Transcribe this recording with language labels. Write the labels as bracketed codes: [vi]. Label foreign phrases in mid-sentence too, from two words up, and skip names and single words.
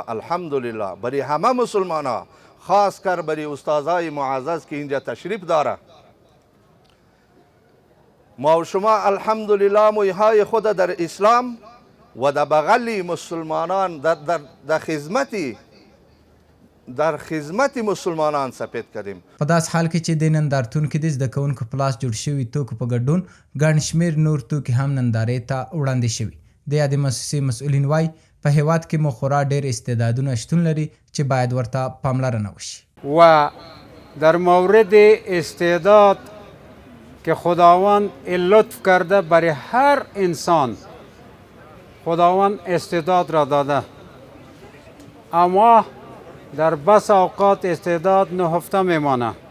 [fa] الحمدلله برای همه مسلمان ها، خاص کر برای استادای معزز که اینجا تشریف داره. ما و شما الحمدلله مویهای خود در اسلام و در بغل مسلمانان در خدمت مسلمانان سپید کردیم. [ps] په داس حال کې چې د نندارتون کې د زده کوونکو په لاس جوړ شوي توکو په ګډون ګڼ شمېر نور توکي هم نندارې ته وړاندې شوي. د یادې مؤسسې مسؤلین وایي په هیواد کې مو خورا ډېر استعدادونه شتون لري چې باید ورته پاملرنه وشي. [fa] و در مورد استعداد که خداوند لطف کرده برای هر انسان، خداوند استعداد را داده، اما در بس اوقات استعداد نهفته میمانه